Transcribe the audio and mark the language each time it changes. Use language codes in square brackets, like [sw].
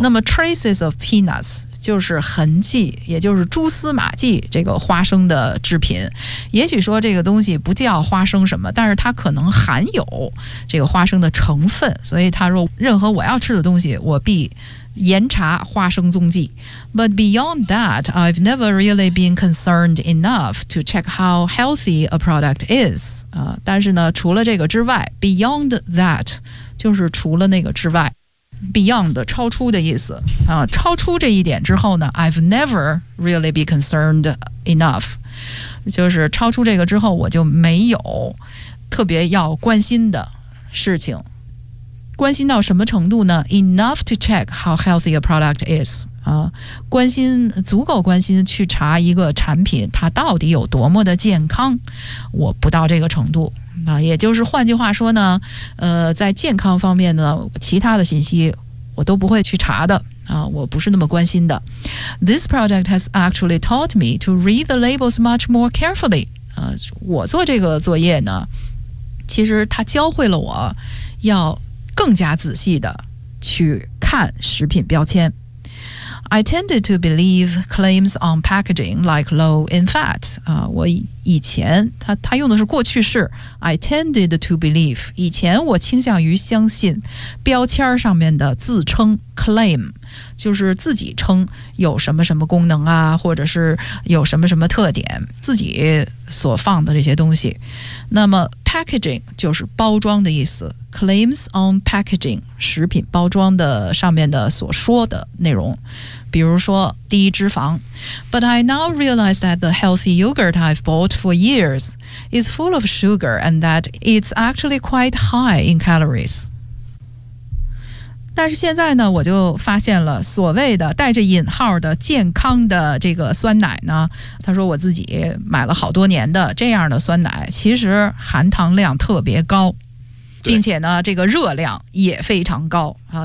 [zh] 那么 traces of peanuts 就是痕迹，也就是蛛丝马迹，这个花生的制品。也许说这个东西不叫花生什么，但是它可能含有这个花生的成分，所以他说任何我要吃的东西我必严查花生踪迹。 [en] But beyond that, I've never really been concerned enough to check how healthy a product is. [zh] 但是呢，除了这个之外， beyond that 就是除了那个之外， beyond 超出的意思，超出这一点之后呢， [en] I've never really been concerned enough， [zh] 就是超出这个之后我就没有特别要关心的事情。关心到什么程度呢？ [en] Enough to check how healthy a product is. [zh] 关心，足够关心去查一个产品它到底有多么的健康，我不到这个程度。也就是换句话说呢，在健康方面呢，其他的信息我都不会去查的。我不是那么关心的。 [en] This project has actually taught me to read the labels much more carefully. [zh] 我做这个作业呢，其实它教会了我要更加仔细的去看食品标签。 [en] I tended to believe claims on packaging like low in fat. [zh] 我以前，他用的是过去式， [en] I tended to believe， [zh] 以前我倾向于相信标签上面的自称 claim， 就是自己称有什么什么功能啊，或者是有什么什么特点，自己所放的这些东西。那么 packaging 就是包装的意思， [en] Claims on packaging， [zh] 食品包装的上面的所说的内容，比如说低脂肪。 [en] But I now realize that the healthy yogurt I've bought for years is full of sugar and that it's actually quite high in calories. [zh] 但是现在呢，我就发现了所谓的带着引号的健康的这个酸奶呢，他说我自己买了好多年的这样的酸奶，其实含糖量特别高，并且呢这个热量也非常高啊。